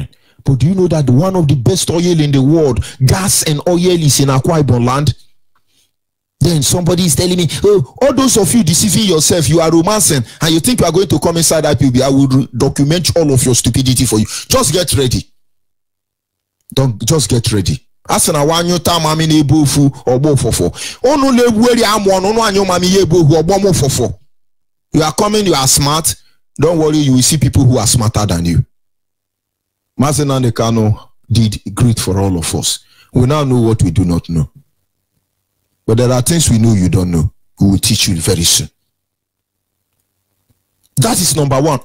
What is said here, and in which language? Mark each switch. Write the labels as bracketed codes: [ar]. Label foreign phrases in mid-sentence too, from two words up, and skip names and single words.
[en] But do you know that one of the best oil in the world, gas and oil, is in Akwa Ibom land? Then somebody is telling me, oh, all those of you deceiving yourself, you are romancing, and you think you are going to come inside IPOB. I will document all of your stupidity for you. Just get ready. Just get ready. [ibb] Asana wanyo ta mami ne bofu obo fofo. Onu le weri amon onu anyo mami ye bofu obo mo fofo. [en] You are coming, you are smart. Don't worry, you will see people who are smarter than you. Mazi Nnamdi Kanu did great for all of us. We now know what we do not know. But there are things we know you don't know. We will teach you very soon. That is number 1.